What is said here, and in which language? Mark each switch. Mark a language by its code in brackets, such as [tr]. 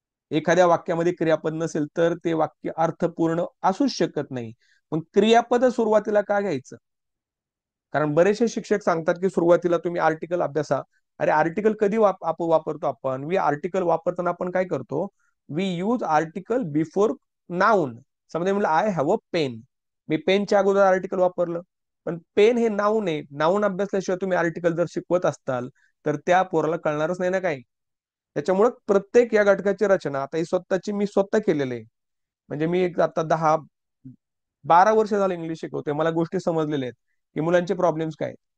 [mr] एखाद्या वाक्यामध्ये क्रियापद नसेल तर ते वाक्य अर्थपूर्ण असूच शकत नाही. मग क्रियापद सुरुवातीला का घ्यायचं? कारण बरेचसे शिक्षक सांगतात की सुरुवातीला तुम्ही आर्टिकल अभ्यासा. अरे आर्टिकल कधी वापरतो आपण? वी आर्टिकल वापरताना आपण काय करतो? [en] We use article before noun. [mr] समजा म्हणलं [en] I have a pen, [mr] मी पेनच्या अगोदर आर्टिकल वापरलं. पण पेन हे नाऊन आहे. नाऊन अभ्यासल्याशिवाय तुम्ही आर्टिकल जर शिकवत असताल तर त्या पोराला कळणारच नाही ना काही. त्याच्यामुळे प्रत्येक या घटकाची रचना आता ही स्वतःची मी स्वतः केलेली आहे. म्हणजे मी एक आता 10-12 वर्ष झालं इंग्लिश शिकवते, मला गोष्टी समजलेल्या आहेत की मुलांचे प्रॉब्लेम्स काय.